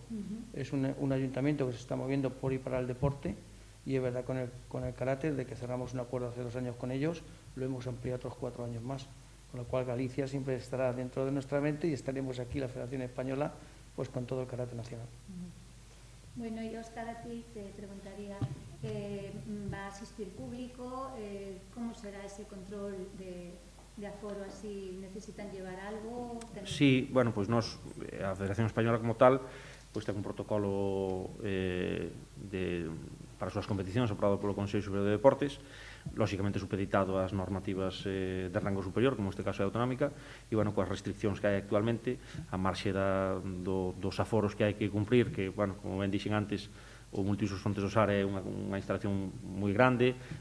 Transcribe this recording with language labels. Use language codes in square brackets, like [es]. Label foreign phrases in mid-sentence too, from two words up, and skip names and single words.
[es] Es un ayuntamiento que se está moviendo por y para el deporte y es verdad con el carácter de que cerramos un acuerdo hace 2 años con ellos, lo hemos ampliado otros 4 años más, con lo cual Galicia siempre estará dentro de nuestra mente y estaremos aquí, la Federación Española, pues con todo el carácter nacional. Bueno, y Óscar, a ti te preguntaría, ¿va a asistir público? ¿Cómo será ese control de aforo así? ¿Necesitan llevar algo? Sí, [gl] bueno, pois nós, a Federación Española como tal, pois ten un protocolo para as súas competicións aprobado polo Consello Superior de Deportes, lóxicamente supeditado ás normativas de rango superior, como este caso é autonómica, e, bueno, coas restriccións que hai actualmente, a marxe dos aforos que hai que cumprir, que, bueno, como ben dixen antes, o Multiusos Fontes do Sar é unha instalación moi grande,